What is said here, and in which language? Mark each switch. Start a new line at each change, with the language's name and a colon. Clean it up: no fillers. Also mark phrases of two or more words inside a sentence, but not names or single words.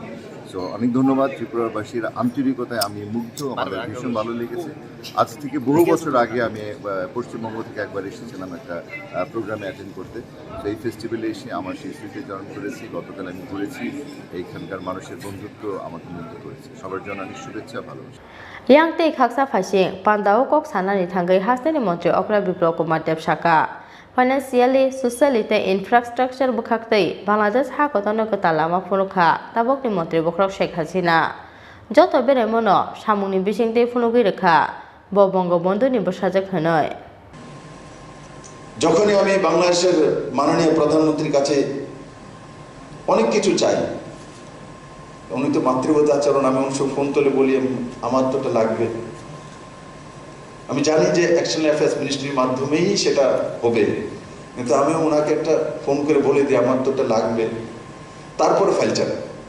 Bangla: সো অনেক ধন্যবাদ ত্রিপুরাবাসীর আন্তরিকতায় আমি মুগ্ধ, আমাদের ভীষণ ভালো লেগেছে। আজ থেকে বহু বছর আগে আমি পশ্চিমবঙ্গ থেকে একবার এসেছিলাম একটা
English: programme attend
Bangla: করতে। তো এই ফেস্টিভ্যালে এসে আমার সেই স্মৃতিচারণ করেছি, গতকাল আমি ঘুরেছি, এইখানকার মানুষের বন্ধুত্ব আমাকে মুগ্ধ করেছে। সবার জন্য অনেক শুভেচ্ছা, ভালোবাসা।
Kok Borok: yang tei khaksa phasing pandao kok sanani thangai hasteni montri okra biplop kumar debsaka
English: financially socially
Kok Borok: te infrastructure bukhaktei bangladesh ha kotono kota lama phunukha tabokni montri bokrok sheikh hasina joto bere mono samungni bisingtei phunugui rekha bo bangabandhu ni bosajak hanoi
Bangla: যখনই আমি বাংলাদেশের মাননীয় প্রধানমন্ত্রীর কাছে অনেক কিছু চাই, উনি তো মাতৃবত আচরণ, আমি অবশ্য ফোন তুলে বলি আমার তো এটা লাগবে। আমি জানি যে
English: action affairs ministry
Bangla: মাধ্যমেই সেটা হবে, কিন্তু আমি ওনাকে একটা ফোন করে বলে দিই আমার তো এটা লাগবে, তারপরে ফাইল চালাই।